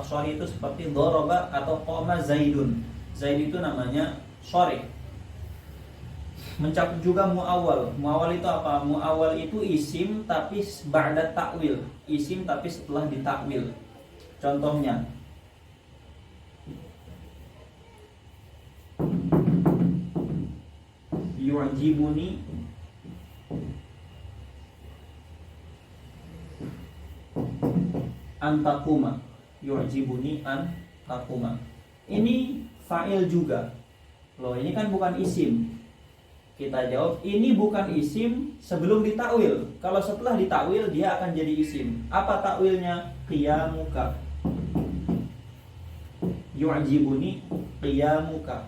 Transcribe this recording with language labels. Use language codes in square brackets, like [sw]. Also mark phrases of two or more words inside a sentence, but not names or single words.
[id] Sharih itu seperti doroba atau [ar] قام زيد. [id] Zaid itu namanya sharih. Mencakup juga muawwal. Muawwal itu apa? Muawwal itu isim tapi [ar] بعد تأويل. [id] Isim tapi setelah ditakwil. Contohnya [ar] يعجبني أن تقوما. يعجبني أن تقوما. [id] Ini fa'il juga. Loh, ini kan bukan isim. Kita jawab, ini bukan isim sebelum ditakwil. Kalau setelah ditakwil dia akan jadi isim. Apa takwilnya? [ar] قيامك يعجبني قيامك.